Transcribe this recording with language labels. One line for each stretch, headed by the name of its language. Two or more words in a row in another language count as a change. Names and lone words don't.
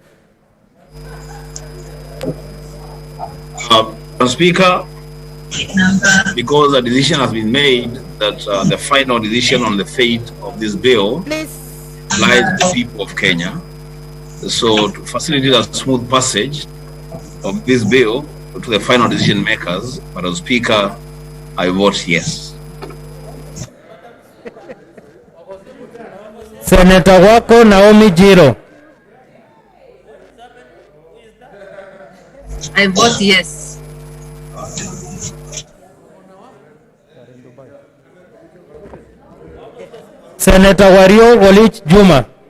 English: Madam Speaker, because a decision has been made that the final decision on the fate of this bill lies with the people of Kenya. So to facilitate a smooth passage of this bill to the final decision makers, Madam Speaker, I vote yes. Senator Wako Naomi Jiro. I vote yes. Senator Wario Golich Juma.